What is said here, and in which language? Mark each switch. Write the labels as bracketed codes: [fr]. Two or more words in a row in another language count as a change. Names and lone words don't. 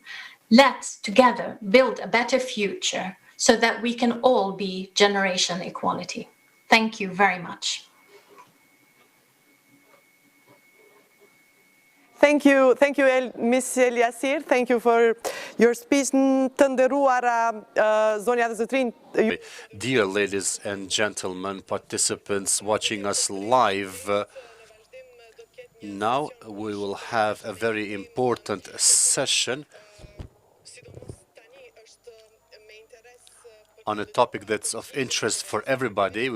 [en] Let's together build a better future so that we can all be generation equality. Thank you very much. Thank you, Ms. Eliasir. Thank you for your speech. [sq] Të nderuara zonja dhe zotrinj. [en] Dear ladies and gentlemen, participants watching us live, now we will have a very important session on a topic that's of interest for everybody.